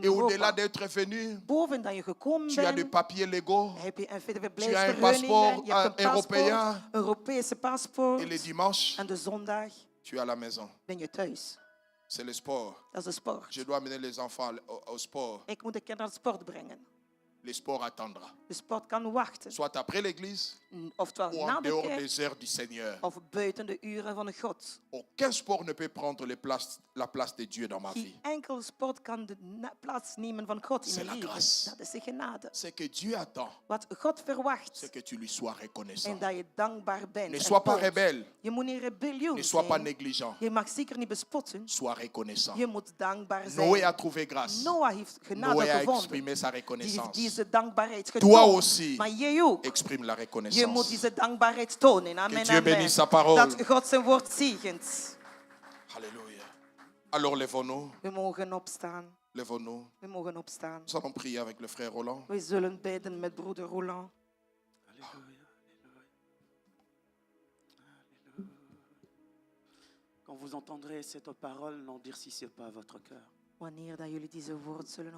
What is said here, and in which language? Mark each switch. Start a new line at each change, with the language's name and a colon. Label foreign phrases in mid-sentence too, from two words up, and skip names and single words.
French: Et au-delà
Dutch: Europa.
French: d'être venu,
Dutch: Boven dat je gekomen
French: tu as des
Dutch: bent,
French: papiers légaux.
Dutch: heb je een
French: Tu as un
Dutch: verblijfsvergunning,
French: passeport
Dutch: je hebt een
French: européen.
Dutch: paspoort, Europese paspoort.
French: Et le dimanche,
Dutch: En de zondag
French: tu es à la maison.
Dutch: ben je thuis.
French: C'est le sport.
Dutch: Dat is de sport.
French: Je dois amener les enfants au sport.
Dutch: Ik moet de kinderen naar sport brengen.
French: Le sport attendra.
Dutch: De sport kan wachten.
French: Soit après l'église
Dutch: Oftewel
French: ou
Dutch: na
French: en
Dutch: de
French: dehors
Dutch: kerk
French: des heures du Seigneur.
Dutch: of buiten de uren van de God.
French: Aucun sport ne peut prendre la place de Dieu dans ma vie.
Dutch: Geen enkel sport kan de plaats nemen van God in
French: C'est
Dutch: je
French: la
Dutch: leven.
French: grâce.
Dutch: Dat is de genade.
French: Ce que Dieu attend,
Dutch: Wat God verwacht.
French: c'est que tu lui sois reconnaissant.
Dutch: En dat je dankbaar bent.
French: Ne
Dutch: en
French: sois pas
Dutch: toont.
French: rebelle.
Dutch: Je moet niet rebellie
French: Ne sois pas
Dutch: zijn.
French: négligent.
Dutch: Je mag zeker niet bespotten.
French: Sois reconnaissant.
Dutch: Je moet dankbaar zijn.
French: Noé a trouvé grâce.
Dutch: Noah heeft genade
French: Noé a
Dutch: gevonden.
French: exprimé sa
Dutch: Die heeft
French: reconnaissance.
Dutch: deze dankbaarheid
French: Toi
Dutch: getoond.
French: aussi,
Dutch: Maar jij ook.
French: exprime la
Dutch: Je moet
French: reconnaissance.
Dutch: deze dankbaarheid tonen.
French: Amen, Dieu amen. bénisse sa parole.
Dutch: Dat God zijn woord zegent.
French: Alléluia. Alors lèvons-nous.
Dutch: We mogen opstaan.
French: Lèvons-nous.
Dutch: We mogen opstaan.
French: Nous allons prier avec le frère Roland.
Dutch: We zullen bidden met broeder Roland.
French: Alléluia, alléluia. Alléluia. Quand vous entendrez cette parole, n'endurcissez pas votre cœur.
Dutch: Wanneer dat jullie deze woord zullen horen.